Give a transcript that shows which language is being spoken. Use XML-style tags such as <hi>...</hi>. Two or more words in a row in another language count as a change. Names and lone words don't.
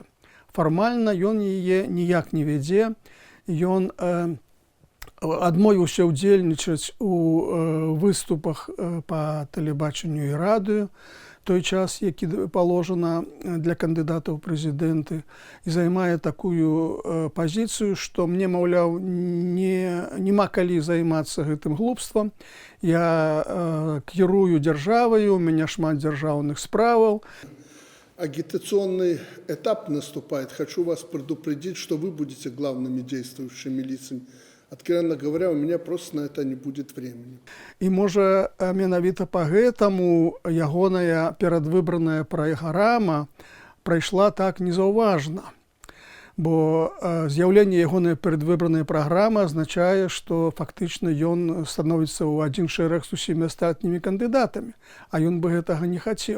<be>Фармальна ён яе ніяк не вядзе. Ён адмовіўся ўдзельнічаць у выступах па тэлебачанню і радыё той час, які паложана для кандыдатаў у прэзідэнты, і займае такую пазіцыю, што мне, маўляў, няма калі займацца гэтым глупствам. Я кірую дзяржаваю, у мяне шмат дзяржаўных справаў.</be> <ru>Агитационный этап наступает. Хочу вас предупредить, что вы будете главными действующими лицами. Откровенно говоря, у меня просто на это не будет времени.</ru> <be>І, можа, менавіта па гэтаму ягоная перадвыбраная праграма прайшла так незаўважна. Бо з'яўленне ягонай перадвыбранай праграмы азначае, што фактычна ён становіцца ў адзін шэраг з усімі астатнімі кандыдатамі, а ён бы гэтага не хацеў.</be>